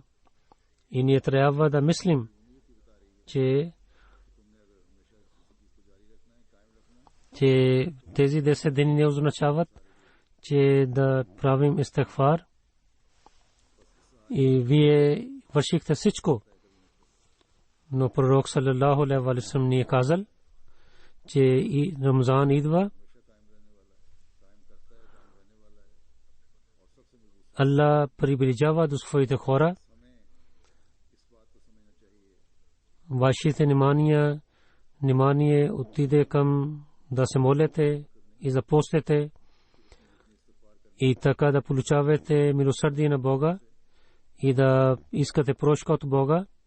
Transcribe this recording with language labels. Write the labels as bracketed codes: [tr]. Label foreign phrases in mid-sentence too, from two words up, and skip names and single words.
[bg] И ние трябва да мислим, че тези 10 дни не означават, че да правим истигфар. И вие вършихте всичко. Но пророк [ar] صلى الله عليه وسلم [bg] ни е казал, че и Рамзан идва. Аллах приближава до своите хора. Вашите внимание отиде към да се молите и да постите и така да получавате милосърдие на Бога и да искате прошка от Бога.